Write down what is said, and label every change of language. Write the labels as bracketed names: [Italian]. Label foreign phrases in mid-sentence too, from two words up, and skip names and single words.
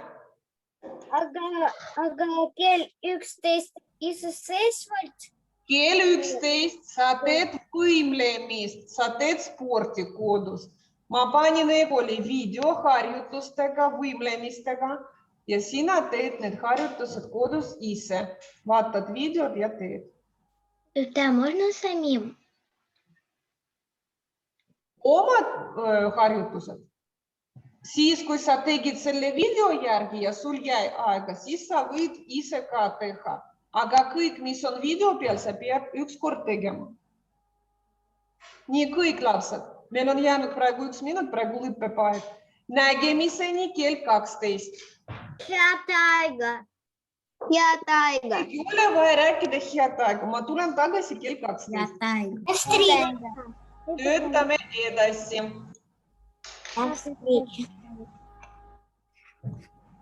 [Estonian] aga kell 11 iseseisvalt? Kell 11 sa teed võimlemist, sa teed sporti kodus. Ma panin Egoli videoharjutustega, võimlemistega ja sina teed need harjutused kodus ise. Vaatad videod ja teed. [Russian] Да, можно самим? [Estonian] Omad harjutused. Siis, kui sa tegid selle video järgi ja sul jäi aega, siis sa võid ise ka teha. Aga kõik, mis on video peal, sa pead ükskord tegema. Nii kõik lapsed. Meil on jäänud praegu 1 minut, praegu lõpeb aeg. Nägemiseni kell 12. Head aega. Head aega. Ei ole vaja rääkida head aega. Ma tulen tagasi kell 12. Töötame edasi. [Russian] До встречи.